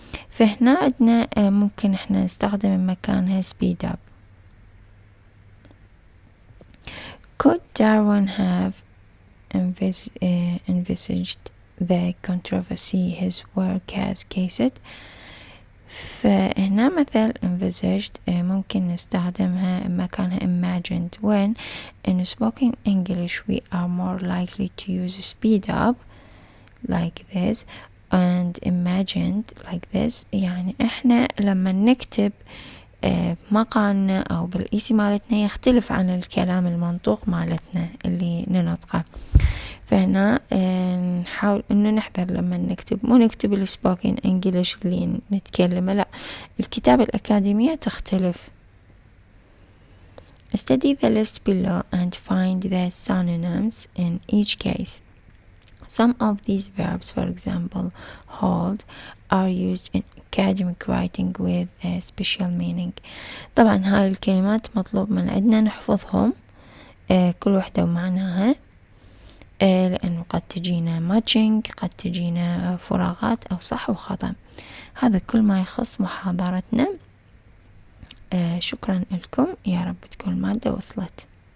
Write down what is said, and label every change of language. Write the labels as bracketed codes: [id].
[ar] فهنا عندنا ممكن احنا نستخدم مكانها speed up. [en] Could Darwin have envisaged the controversy his work has caused? [ar] فهنا مثل envisaged ممكن نستخدمها مكانها imagined. [en] When in spoken English we are more likely to use speed up like this and imagined like this. [ar] يعني احنا لما نكتب مقالنا أو بالإيسي مالتنا يختلف عن الكلام المنطوق مالتنا اللي ننطقه. فهنا نحاول إنه نحذر لما نكتب، مو نكتب السبوكن إنجليش اللي نتكلمه، لا، الكتابة الأكاديمية تختلف. [en] Study the list below and find the synonyms in each case. Some of these verbs, for example, hold, are used in academic writing with a special meaning. [ar] طبعا هاي الكلمات مطلوب من عندنا نحفظهم كل واحدة ومعناها، لأنه قد تجينا matching، قد تجينا فراغات أو صح وخطأ. هذا كل ما يخص محاضرتنا. شكرا لكم، يا رب تكون المادة وصلت.